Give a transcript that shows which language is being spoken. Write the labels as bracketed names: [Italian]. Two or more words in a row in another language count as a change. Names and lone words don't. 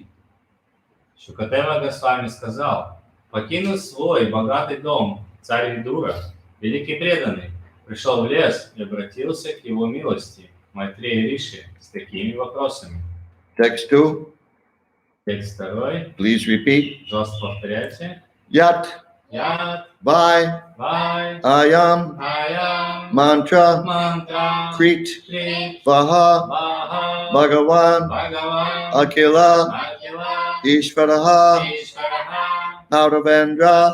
[Russian] Шукадева Госвами сказал, покинув свой богатый дом, царь Видура, великий преданный, пришел в лес и обратился к его милости, Майтрея Риши, с такими вопросами. [English] Text 2. [Russian] Текст 2. [English] Please repeat. [Russian] Пожалуйста, повторяйте. [Sanskrit] Yat, Ят, Vai, Вай, Ayam, Аям, Mantra, Мантра, Krit, Крит, Vaha, Ваха, Bhagavan, Бхагаван, Akila, Акила, Ishvaraha, Ишвараха, Nauravendra,